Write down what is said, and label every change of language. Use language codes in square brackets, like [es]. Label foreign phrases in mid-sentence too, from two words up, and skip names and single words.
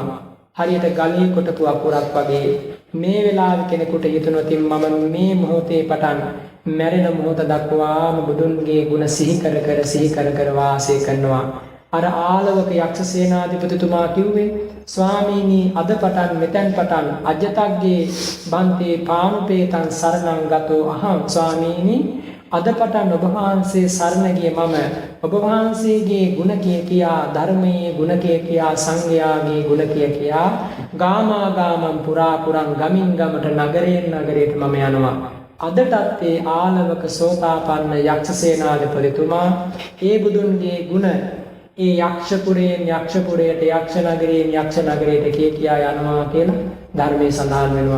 [si] හරියට ගලේ කොටපු අකුරක් වගේ මේ වෙලාවේ කෙනෙකුට හිතනොත් මම මේ මොහොතේ පටන් මැරෙන මොහොත දක්වාම බුදුන්ගේ ගුණ සිහි කර වාසය කරනවා. අර ආලවක යක්ෂ සේනාධිපතිතුමා කිව්වේ ස්වාමීනි අද පටන් මෙතෙන් පටන් [pi] අජතග්ගේ බන්තේ පානුපේතං සරණං ගතෝ අහං [si] ස්වාමීනි අද පටන් ඔබ වහන්සේ සරණ ගිය මම ඔබ වහන්සේගේ ගුණ කියා ධර්මයේ ගුණ කියා සංඝයාගේ ගුණ කියා [pi] ගාමා පුරාන් [si] ගමින් ගමට නගරයෙන් නගරයට මම යනවා. අදටත් ඒ ආලවක සෝතාපන්න යක්ෂ සේනාධිපතිතුමා ඒ බුදුන්ගේ ගුණ ඒ යක්ෂපුරයෙන් යක්ෂපුරයට යක්ෂ නගරයට කියා යනවා කියලා ධර්මයේ සඳහන් වෙනවා.